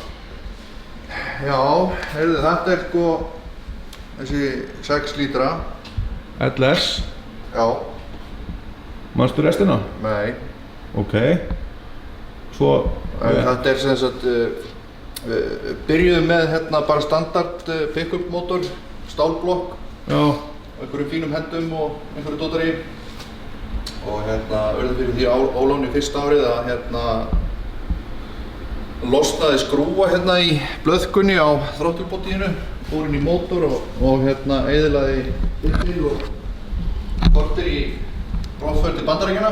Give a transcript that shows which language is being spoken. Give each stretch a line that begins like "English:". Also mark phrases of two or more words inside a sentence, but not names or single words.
Icelandic: Já, heyrðu, þetta er sko þessi 6 lítra. LS. Já. Manstu restina? Nei. Ok. Svo... Þetta er sem sagt, við byrjuðum með hérna bara
English: standard pick-up
Icelandic: mótor, stálblokk. Já. Einhverjum fínum hendum og einhverju dótari. Og hérna urðu fyrir því óláni fyrsta árið að hérna losnaði skrúa hérna í blöðkunni á þrótturbotíinu, fór inn í mótor og hérna eyðilaði bíl og kortir í brottför til Bandaríkjanna.